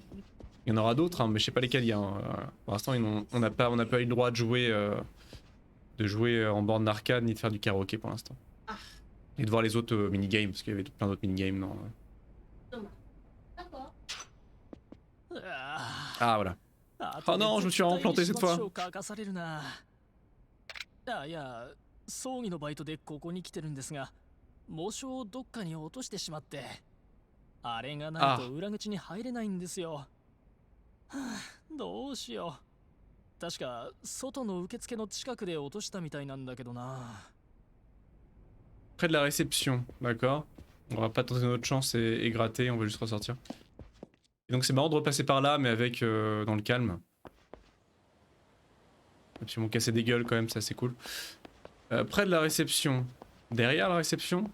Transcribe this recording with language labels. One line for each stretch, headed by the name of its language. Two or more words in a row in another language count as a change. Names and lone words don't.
French: Il y en aura d'autres, hein, mais je sais pas lesquels il y a. Pour l'instant, on n'a pas eu le droit de jouer en borne d'arcade ni de faire du karaoké pour l'instant. Ah. Et de voir les autres minigames, parce qu'il y avait plein d'autres minigames. Non. Dommage. D'accord. Ah voilà. Oh non, je me suis vraiment planté cette fois.
Japanese: いや、葬儀のバイトでここに来てるんですが、喪章をどっかに落としてしまって、あれがないと裏口に入れないんですよ。はあ、どうしよう。確か外の受付の近くで落としたみたいなんだけどな。
French: Près de la réception, d'accord. On va pas tenter notre chance et gratter, on va juste ressortir. Et donc c'est marrant de repasser par là, mais avec dans le calme. Et puis ils m'ont cassé des gueules quand même, ça c'est cool. Près de la réception. Derrière la réception?